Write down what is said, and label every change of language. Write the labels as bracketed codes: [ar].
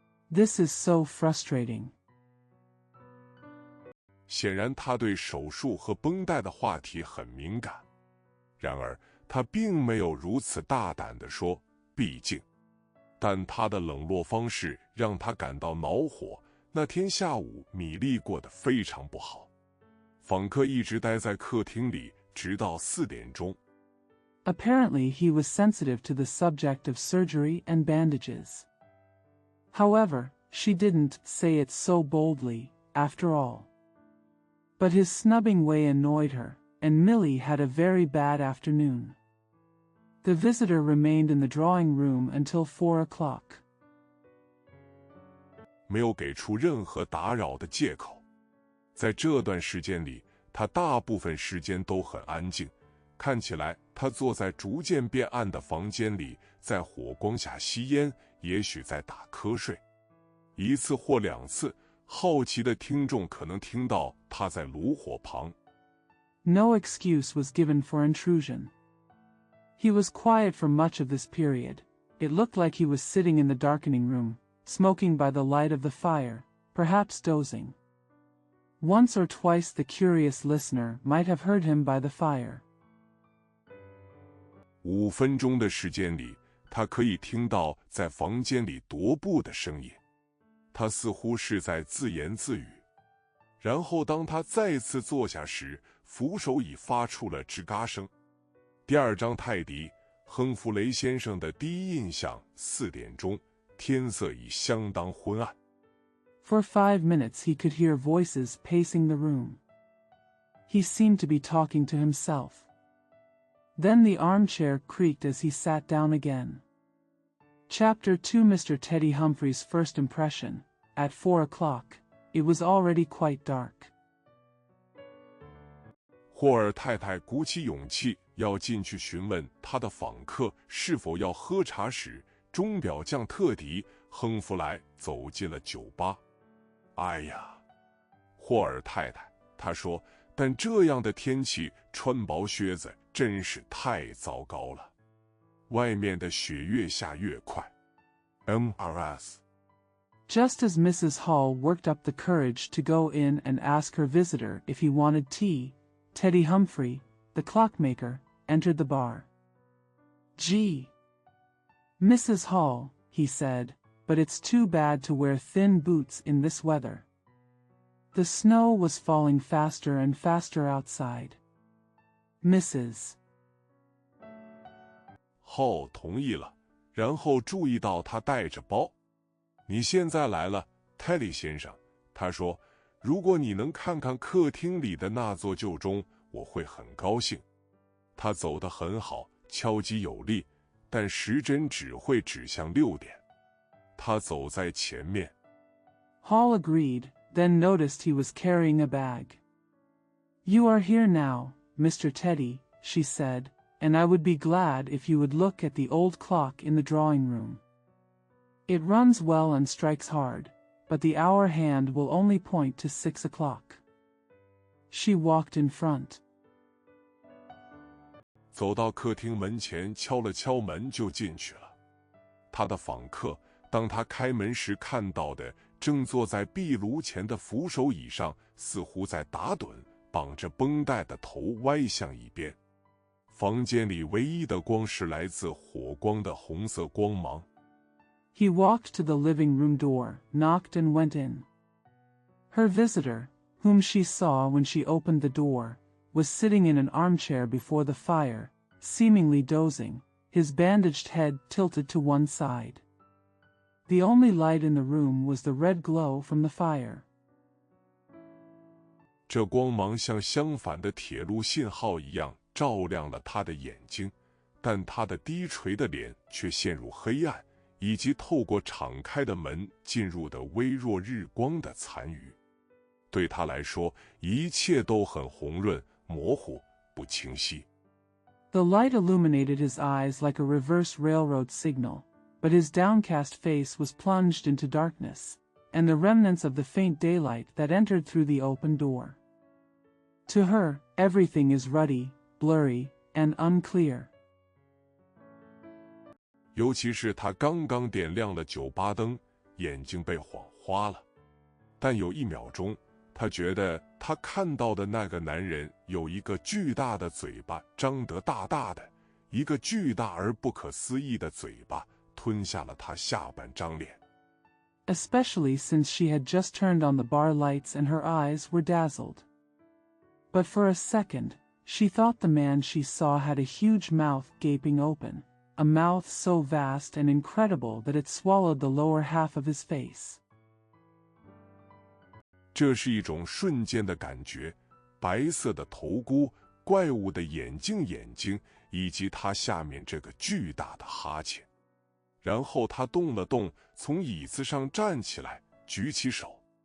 [en] This is so frustrating. [zh] 显然他对手术和绷带的话题很敏感。然而他并没有如此大胆地说，毕竟。但他的冷落方式让他感到恼火。那天下午，米莉过得非常不好。访客一直待在客厅里，直到4点钟。 [en] Apparently he was sensitive to the subject of surgery and bandages. However, she didn't say it so boldly, after all. But his snubbing way annoyed her, and Millie had a very bad afternoon. The visitor remained in the drawing room until 4 o'clock. [zh] 没有给出任何打扰的借口。在这段时间里，他大部分时间都很安静。看起来他坐在逐渐变暗的房间里，在火光下吸烟，也许在打瞌睡。 1次或2次，好奇的听众可能听到他在炉火旁。 [en] No excuse was given for intrusion. He was quiet for much of this period. It looked like he was sitting in the darkening room, smoking by the light of the fire, perhaps dozing. Once or twice the curious listener might have heard him by the fire. [zh] 5分钟的时间里，他可以听到在房间里踱步的声音。他似乎是在自言自语。然后当他再次坐下时，扶手已发出了吱嘎声。第2章泰迪，亨弗雷先生的第一印象。 4点钟，天色已相当昏暗。 [en] For 5 minutes he could hear voices pacing the room. He seemed to be talking to himself. Then the armchair creaked as he sat down again. Chapter 2 Mr. Teddy Humphrey's first impression. At 4 o'clock, it was already quite dark. [zh] 霍尔太太鼓起勇气要进去询问他的访客是否要喝茶时，钟表匠特迪·亨弗莱走进了酒吧。哎呀，霍尔太太，他说，但这样的天气穿薄靴子真是太糟糕了。外面的雪越下越快。 [en] Mrs. Just as Mrs. Hall worked up the courage to go in and ask her visitor if he wanted tea, Teddy Humphrey, the clockmaker, entered the bar. "Gee, Mrs. Hall," he said, "but it's too bad to wear thin boots in this weather." The snow was falling faster and faster outside. Mrs. [zh] Hall 同意了，然后注意到他带着包。你现在来了，泰利先生，他说，如果你能看看客厅里的那座旧钟，我会很高兴。他走得很好，敲击有力，但时针只会指向6点。他走在前面。 [en] Hall agreed, then noticed he was carrying a bag. "You are here now, Mr. Teddy," she said, "and I would be glad if you would look at the old clock in the drawing room. It runs well and strikes hard, but the hour hand will only point to 6 o'clock." She walked in front. [zh] 走到客厅门前，敲了敲门就进去了。他的访客，当他开门时看到的，正坐在壁炉前的扶手椅上，似乎在打盹，绑着绷带的头歪向一边。房间里唯一的光是来自火光的红色光芒。 [en] He walked to the living room door, knocked and went in. Her visitor, whom she saw when she opened the door, was sitting in an armchair before the fire, seemingly dozing, his bandaged head tilted to one side. The only light in the room was the red glow from the fire. [zh] 这光芒像相反的铁路信号一样照亮了他的眼睛，但他的低垂的脸却陷入黑暗，以及透过敞开的门进入的微弱日光的残余。对他来说，一切都很红润、模糊、不清晰。 [en] The light illuminated his eyes like a reverse railroad signal, but his downcast face was plunged into darkness, and the remnants of the faint daylight that entered through the open door. To her, everything is ruddy, blurry, and unclear. [zh] 尤其是他刚刚点亮了酒吧灯，眼睛被晃花了。但有1秒钟，他觉得他看到的那个男人有一个巨大的嘴巴，张得大大的，一个巨大而不可思议的嘴巴吞下了他下半张脸。 [en] Especially since she had just turned on the bar lights and her eyes were dazzled. But for a second, she thought the man she saw had a huge mouth gaping open, a mouth so vast and incredible that it swallowed the lower half of his face. [zh] 这是一种瞬间的感觉，白色的头箍，怪物的眼睛，以及他下面这个巨大的哈欠。然后他动了动，从椅子上站起来，举起手。